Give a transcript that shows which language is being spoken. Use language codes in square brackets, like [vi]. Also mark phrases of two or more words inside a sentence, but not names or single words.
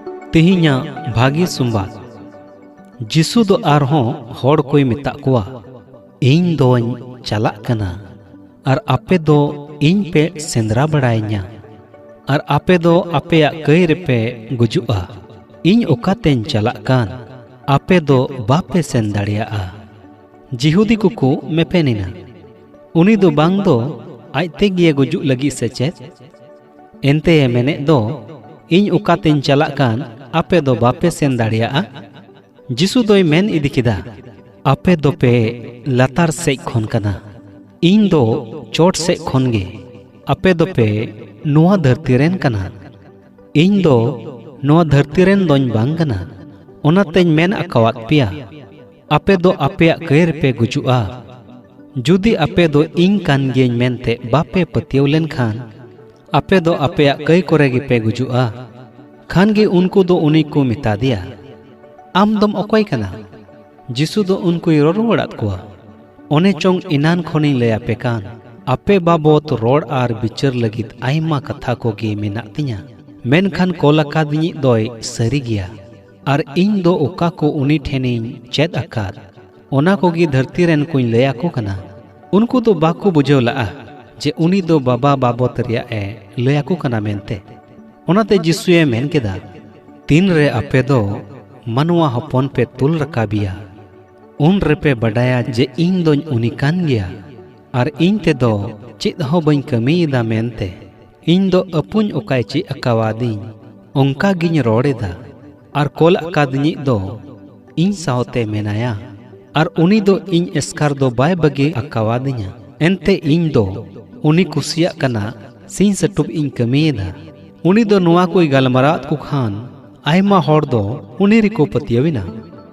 [sat] तेहिया भागी सुंबाद जिसु दो आरहों होड़ कोई मिता कुआ इन दोñ चलाक कना और आपे दो इन पे सेंद्रा बड़ाइया और आपे दो आपे कई रेपे गुजुआ इन ओकातेñ चलाक कान आपे दो बापे सेन दाड़ियाआ जिहुदी कुकु मेपेनिना उनी दो बांग दो आयते गिये गुजु लगी सेचेत एनते मेने दो इन ओकातेñ चलाक कान आपे दो बापे सेन दाड़ियाआ जिसु दोय मेन इदी किदा आपे दो पे लातार से खोन कना इन दो चोट से खोनगे आपे दो पे नुआ धरती रेन कना इन दो नुआ धरती रेन दोñ बांग कना ओनातेñ मेन अकावात पिया आपे दो आपे कयर पे गुजुआ जुदी आपे दो इन कान गेñ मेनते बापे पतियव लेन खान आपे दो आपे कई कोरेगी पे गुजुआ खान गे उनको दो उनी को मिता दिया आम दम अकोय कना जिसु दो उनको रोड़ात कुआ ओने चोंग इनान खोनी ले आपे कान आपे बाबत रोड़ आर बिचार लगित आयमा कथा को गे मेना तिया मेनखान कोलाका दिनी दोय सरी गिया आर इन दो ओका को उनी ठेनी चेद अकाद ओना को गी धरती रेन कोई ले आको कना उनको दो बाको बुझेव लाआ जे उनी दो बाबा बाबत रिया ए ले आको कना मेनते ओनाते जिसुए मेन केदा तीन रे आपे दो मनवा हपन पे तुल रकाबिया उन रेपे बडाया जे इन दोñ उनी कान गया और इन ते दो चित हो बñ कमीदा मेनते इन दो अपुñ ओकाय ची अकावादी ओंका गिñ रोड़ेदा और कोल अकादनी दो इन सावते मेनाया और उनी दो इन एस्कार दो बाय बगे अकावादिया एनते इन दो उनी कुसिया कना सिन सटुब इन कमीदा उनी दो नुआ कोई गलमरात को खान आयमा होड़ दो उनी रिको पतियविना